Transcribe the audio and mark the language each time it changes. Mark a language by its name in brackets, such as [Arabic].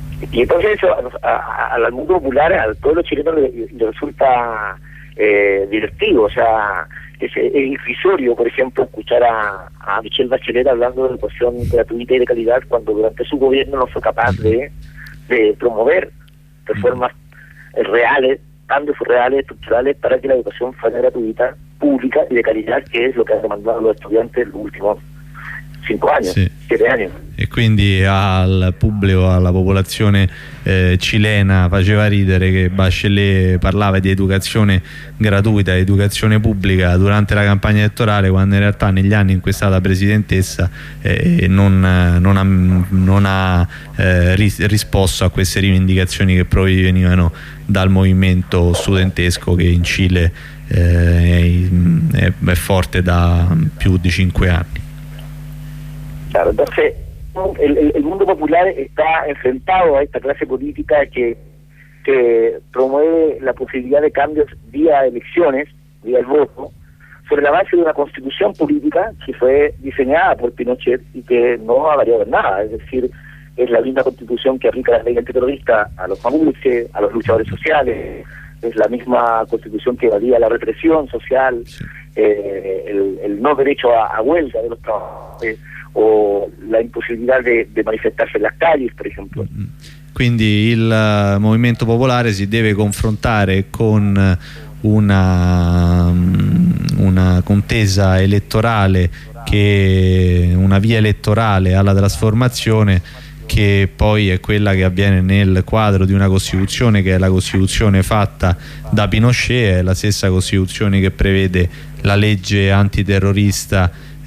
[Spanish] Y entonces eso al mundo popular, al pueblo chileno le resulta divertido, o sea, es irrisorio, por ejemplo, escuchar a Michelle Bachelet hablando de educación gratuita y de calidad cuando durante su gobierno no fue capaz de promover reformas reales, cambios reales, estructurales, para que la educación fuera gratuita, pública y de calidad, que es lo que han demandado los estudiantes los últimos 5 años. Sí. Siriani. [Italian] E quindi al pubblico, alla popolazione cilena faceva ridere che Bachelet parlava di educazione gratuita, educazione pubblica durante la campagna elettorale, quando in realtà negli anni in cui è stata presidentessa non ha risposto a queste rivendicazioni che provenivano dal movimento studentesco che in Cile è forte da più di 5 anni. [Spanish] Entonces, el mundo popular está enfrentado a esta clase política que promueve la posibilidad de cambios vía elecciones, vía el voto, sobre la base de una constitución política que fue diseñada por Pinochet y que no ha variado en nada. Es decir, es la misma constitución que aplica las leyes antiterroristas a los mapuches, a los luchadores sociales, es la misma constitución que valía la represión social, el no derecho a huelga de los trabajadores, o la imposibilidad de manifestarse en las calles, por ejemplo. [Italian] Quindi il movimento popolare si deve confrontare con una contesa elettorale, che una via elettorale alla trasformazione, che poi è quella che avviene nel quadro di una costituzione, che è la costituzione fatta da Pinochet, è la stessa costituzione che prevede la legge antiterrorista